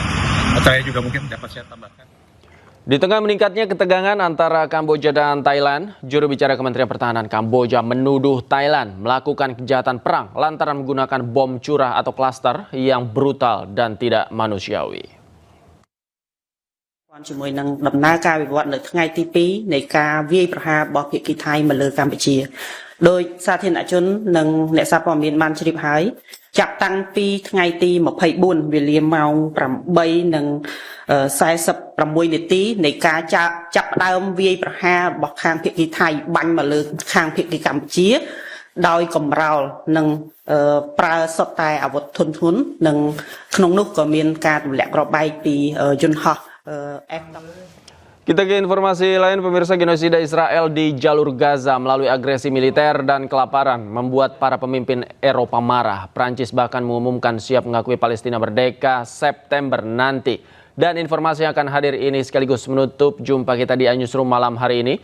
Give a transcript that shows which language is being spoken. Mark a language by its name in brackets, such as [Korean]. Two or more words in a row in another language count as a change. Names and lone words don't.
[Indonesian] Saya juga mungkin dapat saya tambahkan. Di tengah meningkatnya ketegangan antara Kamboja dan Thailand, juru bicara Kementerian Pertahanan Kamboja menuduh Thailand melakukan kejahatan perang lantaran menggunakan bom curah atau klaster yang brutal dan tidak manusiawi. [Khmer] ជាមួយនឹងដំណើរការវិវត្តនៅថ្ងៃទី2នៃការវាយប្រហាររបស់ភាគីថៃមកលើកម្ពុជាដោយសាធារណជននិងអ្នកសារព័ត៌មានបានជ្រាបហើយចាប់តាំងពីថ្ងៃទី24វេលាម៉ោង 8:46 នាទីនៃការចាប់ផ្ដើមវាយប្រហាររបស់ខាងភាគីថៃបាញ់មកលើខាងភាគីកម្ពុជាដោយកំរោលនិងប្រើសុទ្ធតែអាវុធធុនធ្ងន់និងក្នុងនោះក៏មានការទម្លាក់គ្រាប់បែកពីយន្តហោះ [Indonesian] Kita ke informasi lain, pemirsa. Genosida Israel di jalur Gaza melalui agresi militer dan kelaparan membuat para pemimpin Eropa marah. Prancis bahkan mengumumkan siap mengakui Palestina merdeka September nanti. Dan informasi yang akan hadir ini sekaligus menutup jumpa kita di iNewsroom malam hari ini.